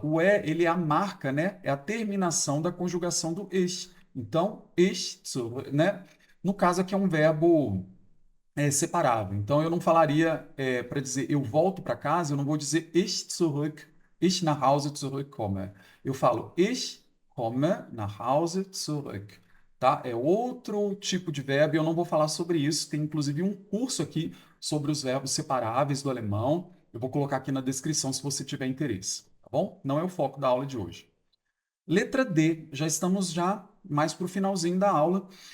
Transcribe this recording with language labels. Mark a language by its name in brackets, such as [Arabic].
[Portuguese] O e, ele é a marca, né? É a terminação da conjugação do ich. Então, ich, né? No caso aqui é um verbo separável. Então, eu não falaria para dizer eu volto para casa, eu não vou dizer [German] ich nach Hause zurückkomme. [Portuguese] Eu falo [German] ich komme nach Hause zurück. [Portuguese] Tá? É outro tipo de verbo e eu não vou falar sobre isso. Tem inclusive um curso aqui sobre os verbos separáveis do alemão. Eu vou colocar aqui na descrição se você tiver interesse, tá bom? Não é o foco da aula de hoje. Letra D, já estamos já mais para o finalzinho da aula.